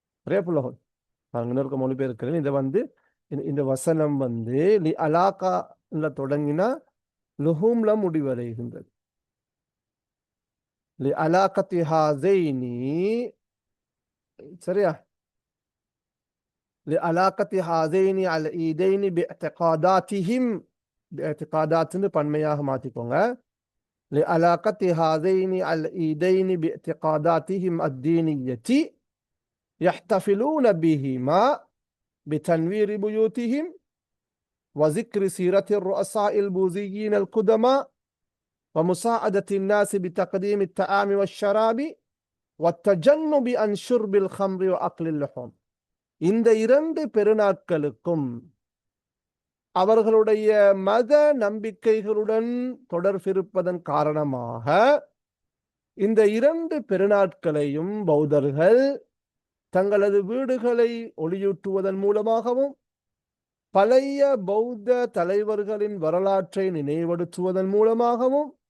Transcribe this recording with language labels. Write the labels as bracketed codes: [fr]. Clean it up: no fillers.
[ta] இருக்க மொழிபெயர்க்கிறேன். இதை இந்த வசனம் லி அலாகா தொடங்கினா லுஹூம்ல முடிவடைகின்றது. [ar] லி அலாகத்தி ஹாஸைனி, [ta] சரியா, [ar] லி அலாகத்தி ஹாஸைனி அல் ஈதைனி பிஇத்காதாத்திஹிம், [ta] பிஇத்காதாத்னு பன்மையாக மாத்திக்கோங்க. [ar] லி அலாகத்தி ஹாஸைனி அல் ஈதைனி பிஇத்காதாத்திஹிம் அத்தீனியத்தி يحتفلون بهما بتنوير بيوتهم وذكر سيرة الرؤساء البوذيين القدماء ومساعدة الناس بتقديم الطعام والشراب والتجنب عن شرب الخمر وأكل اللحوم. [ta] இந்த இரண்டு பெருநாட்களுக்கும் அவர்களுடைய மத நம்பிக்கைகளுடன் தொடர்பிருப்பதன் காரணமாக இந்த இரண்டு பெருநாட்களையும் பௌத்தர்கள் தங்களது வீடுகளை ஒளியூட்டுவதன் மூலமாகவும், பழைய பௌத்த தலைவர்களின் வரலாற்றை நினைவுபடுத்துவதன் மூலமாகவும்,